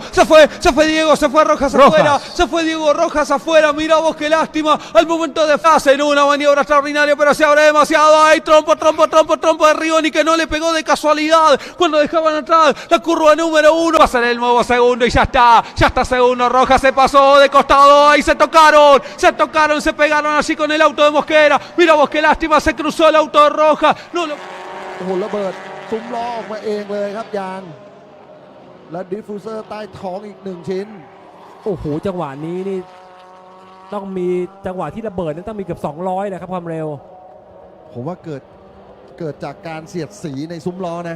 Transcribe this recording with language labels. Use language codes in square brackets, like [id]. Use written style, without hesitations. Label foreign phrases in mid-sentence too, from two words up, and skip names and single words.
[es] Se fue Diego, se fue Rojas. Afuera, se fue Diego Rojas afuera, mirá vos qué lástima, al momento de fase en una maniobra extraordinaria, pero se abre demasiado, hay trompo de Rigoni que no le pegó de casualidad cuando dejaban atrás la curva número 1, pasa en el nuevo segundo y ya está segundo, Rojas se pasó de costado, ahí se tocaron, se pegaron así con el auto de Mosquera, mirá vos qué lástima, se cruzó el auto de Rojas, no lo... [th] ระเบิดซุ้มล้อออกมาเองเลยครับยางและดิฟฟิวเซอร์ใต้ท้องอีก1ชิ้น โอ้โหจังหวะนี้นี่ต้องมีจังหวะที่ระเบิดนั้นต้องมีเกือบ200นะครับความเร็ว ผมว่าเกิดจากการเสียดสีในซุ้มล้อนะ